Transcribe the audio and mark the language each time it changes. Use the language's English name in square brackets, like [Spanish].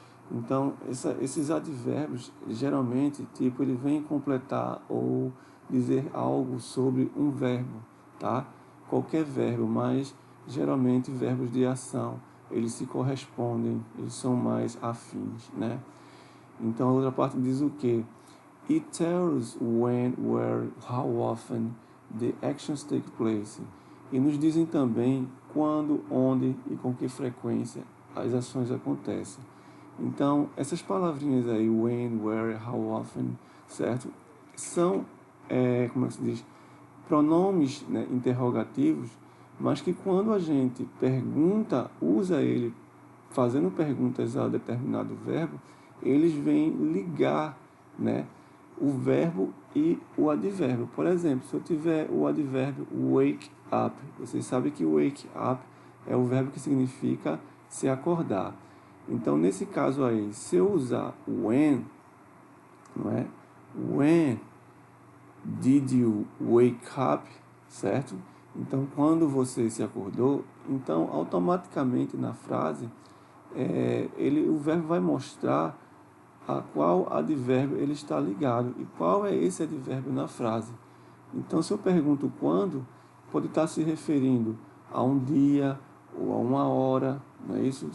[Portuguese] Então, esses advérbios, geralmente, tipo, ele vem completar ou dizer algo sobre um verbo, tá? Qualquer verbo, mas geralmente verbos de ação, eles se correspondem, eles são mais afins, né? Então, a outra parte diz o quê? [English] It tells when, where, how often the actions take place. [Portuguese] E nos dizem também quando, onde e com que frequência as ações acontecem. Então, essas palavrinhas aí, when, where, how often, certo? São, como é que se diz? Pronomes, né, interrogativos, mas que quando a gente pergunta, usa ele fazendo perguntas a determinado verbo, eles vêm ligar, né, o verbo e o advérbio. Por exemplo, se eu tiver o advérbio wake up, vocês sabem que wake up é o verbo que significa se acordar. Então, nesse caso aí, se eu usar when, não é? [English] When did you wake up, certo? [Portuguese] Então, quando você se acordou, então automaticamente na frase, o verbo vai mostrar a qual advérbio ele está ligado e qual é esse advérbio na frase. Então, se eu pergunto quando, pode estar se referindo a um dia ou a uma hora, não é isso?